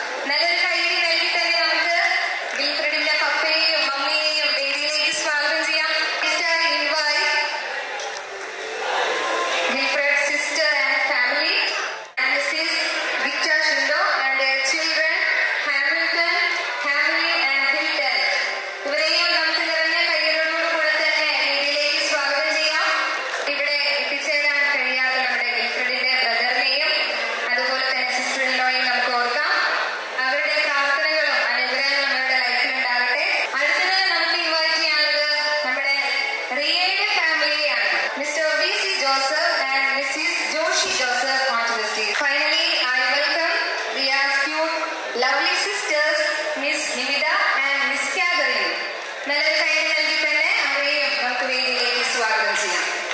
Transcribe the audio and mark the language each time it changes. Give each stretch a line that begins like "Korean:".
Malayalam: നല്ലൊരു കൈയടി നൽകി തന്നെ നമുക്ക് വിൽഫ്രഡിന്റെ പപ്പയെയും മമ്മിയെയും വേദിയിലേക്ക് സ്വാഗതം ചെയ്യാം.
English: Mr. invite Wilfred's sister and family and Mrs. Victor Shindo and their children Hamilton, Hamley and Hilton.
Malayalam: ഇവരെയും നമുക്ക് നിറഞ്ഞ കൈയ്യടിയോടുകൂടെ തന്നെ വേദിയിലേക്ക് സ്വാഗതം ചെയ്യാം. ഇവിടെ എത്തിച്ചേരാൻ കഴിയാത്ത നമ്മുടെ വിൽഫ്രഡിന്റെ ബ്രദറിനെയും അതുപോലെ തന്നെ സിസ്റ്റർ ഇൻലോയെയും നമുക്ക് ഓർക്കാം. അവരുടെ പ്രാർത്ഥനകളും അനുഗ്രഹങ്ങളും അവരുടെ ലൈഫിൽ ഉണ്ടാകട്ടെ. അടുത്തത് നമുക്ക് ഇൻവൈറ്റ് ചെയ്യാനുള്ളത് നമ്മുടെ റിയയുടെ ഫാമിലിയാണ്.
English: Mister V.C. Joseph and Mrs. Joshi Joseph onto the stage. Finally, I welcome Riya's cute, lovely sisters, Miss Nimita and Miss Catherine.
Malayalam: നല്ലൊരു കൈയ്യടി നൽകി തന്നെ അവരെയും നമുക്ക് വേദിയിലേക്ക് സ്വാഗതം ചെയ്യാം.